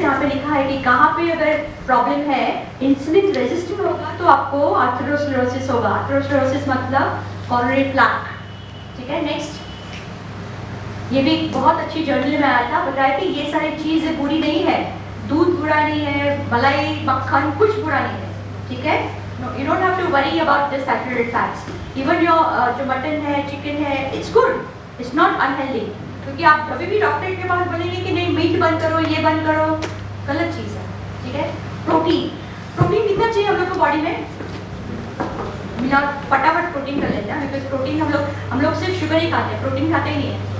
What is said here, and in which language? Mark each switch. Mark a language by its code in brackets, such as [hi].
[hi] यहाँ पे लिखा है कि कहाँ पे अगर प्रॉब्लम है, इंसुलिन रेजिस्टेंट होगा तो आपको आर्थरोस्क्लेरोसिस होगा। आर्थरोस्क्लेरोसिस मतलब कॉरोनरी प्लाक, ठीक है। नेक्स्ट, ये भी बहुत अच्छी जर्नल में आया था, बताया कि ये सारी चीज़ें बुरी नहीं है, दूध बुरा नहीं है, मलाई मक्खन कुछ बुरा नहीं है, ठीक है। [en] No, you don't have to worry about the saturated fats. Even your [hi] जो मटन है, चिकन है, [en] it's good, it's not unhealthy. [hi] क्योंकि आप कभी भी डॉक्टर के पास बोलेंगे कि नहीं मीट बंद करो, ये बंद करो, गलत चीज़ है, ठीक है। प्रोटीन कितना चाहिए हम लोग को बॉडी में, बिना फटाफट प्रोटीन कर लेते हैं, बिकॉज प्रोटीन हम लोग सिर्फ शुगर ही खाते हैं, प्रोटीन खाते ही नहीं है।